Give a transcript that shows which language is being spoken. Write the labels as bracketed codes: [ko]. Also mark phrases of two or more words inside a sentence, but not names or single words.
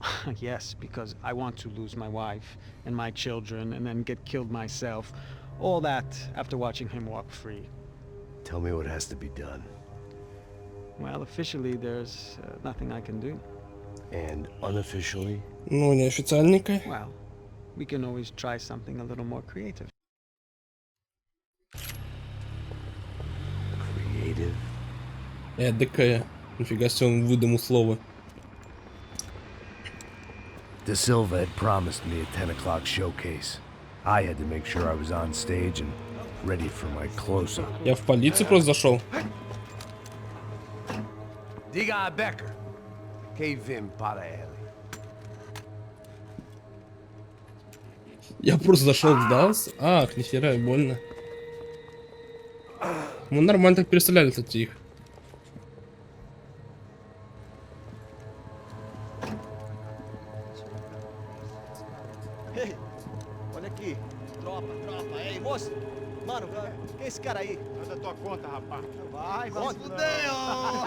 [en] Yes, because I want to lose my wife and my children and then get killed myself. All that after watching him walk free. Tell me what has to be done. Well, officially there's nothing I can do. And unofficially? [ru] Ну, неофициальненько. [en] Well, we can always try something a little more creative. Creative? [ru] Эдакая. Нифига себе, он выдумал слово. [en] De Silva had promised me a 10 o'clock showcase. I had to make sure I was on stage and ready for my close-up. [ru] Я в полицию просто зашел. [pt] Diga a Becker. Que vim para ele. [ru] Я просто зашел, сдался. Ах, нихера, больно. Мы нормально так перестреляли, кстати, их. [pt] Ei, olha aqui. Tropa, ei, moço. Mano, quem é esse cara aí? Faz a tua conta, rapaz. Vai se fuder, ó.